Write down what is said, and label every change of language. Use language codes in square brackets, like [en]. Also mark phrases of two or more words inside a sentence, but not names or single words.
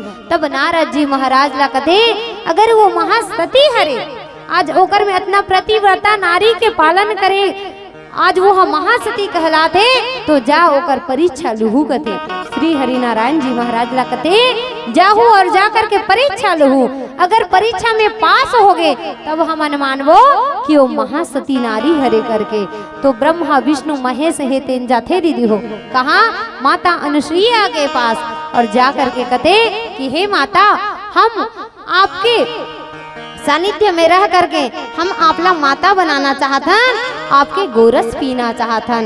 [hne] तब नारद जी महाराज ला कथे अगर वो महासती हरे, आज ओकर में इतना प्रतिव्रता नारी के पालन करे, आज वो महासती कहलाते, तो जा ओकर परीक्षा लुहू कथे। श्री हरि नारायण जी महाराज ला कथे जाहू और जा करके परीक्षा लुहू, अगर परीक्षा में पास हो गए तब हम मानवो कि वो महासती नारी हरे करके। तो ब्रह्मा विष्णु महेश है तेन जाते दीदी हो कहा माता अनुसुईया के पास, और जा करके कथे कि हे माता, हम आपके सानिध्य में रह करके हम आपला माता बनाना चाहतन, आपके गोरस पीना चाहतन।